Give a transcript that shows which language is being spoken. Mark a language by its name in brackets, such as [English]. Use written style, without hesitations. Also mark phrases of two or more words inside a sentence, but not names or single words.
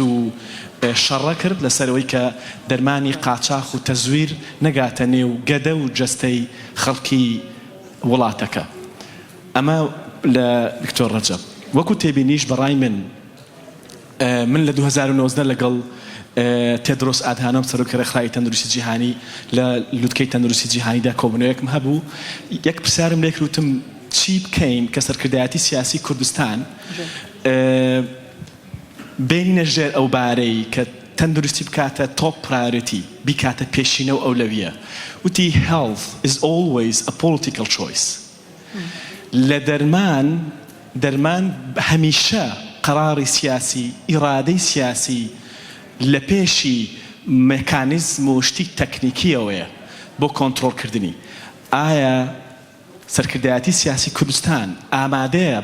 [Central Kurdish] و شەڕە کرد لەسەرەوەی کە دەرمانی قاچاق و تەزویر نەگاتە نێو گەدە و جەستەی خەڵکی وڵاتەکە ئەمە لە دکتۆر ڕەجەب وەکو تێبینیش بەڕای من لە 2019 لەگەڵ تێدرۆس ئادهانۆم سەرۆکەرەخای تەندروستی جیهانی لە لوتکەی تەندروستی جیهانیدا کۆبوونەوەیەکم هەبوو یەک پرسیارم لێ کردوتم چی بکەین کە سەرکردایەتی سیاسی کوردستان بینە ژێر ئەو بارەی کە تەندروستی بکاتە [English] top priority [Central Kurdish] بیکاتە پێشینە و ئەولەویە وتی [English] health is always a political choice [Central Kurdish] لە دەرمان هەمیشە قەراری سیاسی ئیرادەی سیاسی لە پێشی مێکانیزم و شتی تەکنیکیەوەیە بۆ کۆنتڕۆڵکردنی ئایا سەرکردایەتی سیاسی کوردستان ئامادەیە